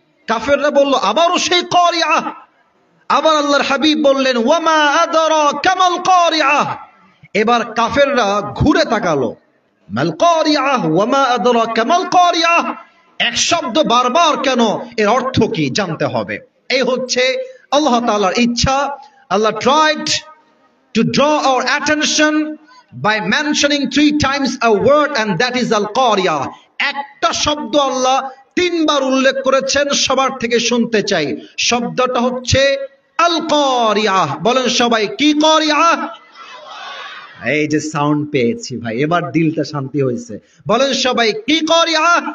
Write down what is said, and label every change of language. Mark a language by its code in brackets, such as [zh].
[bn] কাফেররা বলল আবারও সেই কারিয়া। আবার আল্লাহর হাবিব বললেন [ar] ওয়ামা আদরাকা মাল কারিয়া। [bn] এবার কাফেররা ঘুরে তাকালো, [ar] মাল কারিয়া ওয়ামা আদরাকা মাল কারিয়া, [bn] এক শব্দ বারবার কেন, এর অর্থ কি জানতে হবে। এই হচ্ছে আল্লাহ তাআলার ইচ্ছা। [en] Allah tried to draw our attention by mentioning 3 times a word, and that is al-Qariya. [bn] একটা শব্দ আল্লাহ 3 বার উল্লেখ করেছেন, সবার থেকে শুনতে চাই। শব্দটা হচ্ছে আল-Qariya। বলেন সবাই, কি কারিয়া? এই যে সাউন্ড পেয়েছি ভাই, এবার দিলটা শান্তি হয়েছে। বলেন সবাই, কি কারিয়া?